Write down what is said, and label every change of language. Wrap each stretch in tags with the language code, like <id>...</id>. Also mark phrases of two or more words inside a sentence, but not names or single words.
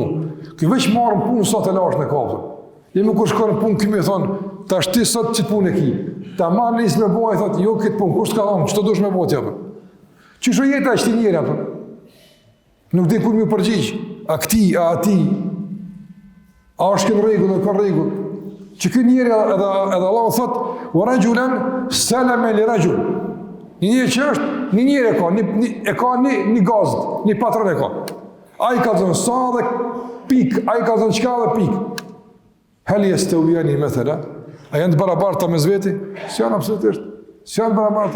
<sq>Ky veç marr punë sa të lash në kapë. Dhe më kur shkon në punë ky më thon, tash ti sot ç'i punë ki. Ta marr nis me boj thot, jo këtë punë, kush ka dhënë, ç'to dush me boj ti apo? Ç'është jeta e këtij njeri apo? Nuk di kur më përgjigj. A këtij, a atij? A është në rregull, ka rregull? Që ky njeri edhe Allahu thot,</sq> <ar>"ورجلا سلما لرجل."</ar> <sq>Një njeri që është, një njeri ka një gazd, një patron e ka. Ai ka thënë sa dhe pik, ai ka thënë çka dhe pik.</sq> <ar>هل يستويان مثلا?</ar> <sq>A janë të barabarta mes veti? S'janë absolutisht. S'janë barabarta.</sq>